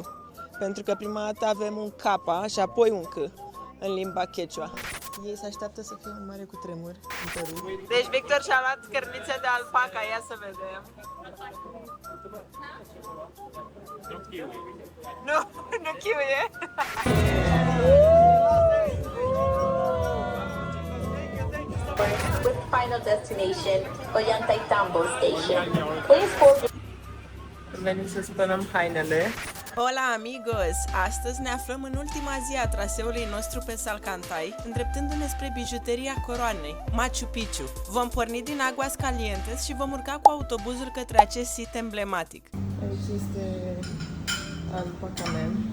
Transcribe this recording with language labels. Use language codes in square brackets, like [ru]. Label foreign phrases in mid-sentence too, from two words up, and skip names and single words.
[ro] Pentru că prima dată avem un K și apoi un K în limba Quechua. Ei se așteaptă să fie un mare cutremur în Peru. Deci Victor și-a luat cărnițe de alpaca, ia să vedem. Nu chiuie. [en] With final destination, Ollantaytambo Station. Please board. [ro] Venim să spălăm hainele. [es] Hola amigos! [ro] Astăzi ne aflăm în ultima zi a traseului nostru pe Salcantay, îndreptându-ne spre bijuteria coroanei, Machu Picchu. Vom porni din Aguascalientes și vom urca cu autobuzul către acest sit emblematic. Aici este [en] alpaca man.